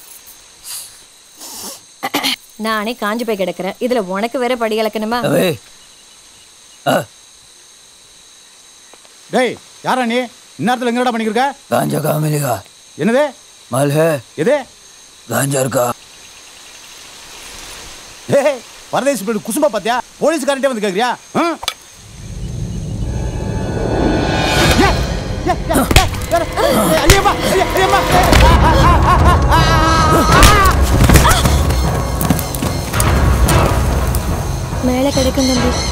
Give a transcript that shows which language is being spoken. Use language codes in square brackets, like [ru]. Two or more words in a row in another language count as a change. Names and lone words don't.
[ta] நானே காஞ்சி போய் கிடக்கிறேன், இதில் உனக்கு வேற படி கலக்கணுமா? டேய் யாரா நீ? இந்நேரத்தில் எங்கடா பண்ணிக்கிருக்க? [hi] गांजा कहाँ मिलेगा? [ta] என்னது? [hi] माल है? [ta] எது? [hi] गांजा का. [ta] டேய் பரதேசி போய் குசும்பா பாத்தியா? போலீஸ்காரன்ட்டே வந்து கேக்குறியா? மேலே கிடைக்கும் தம்பி.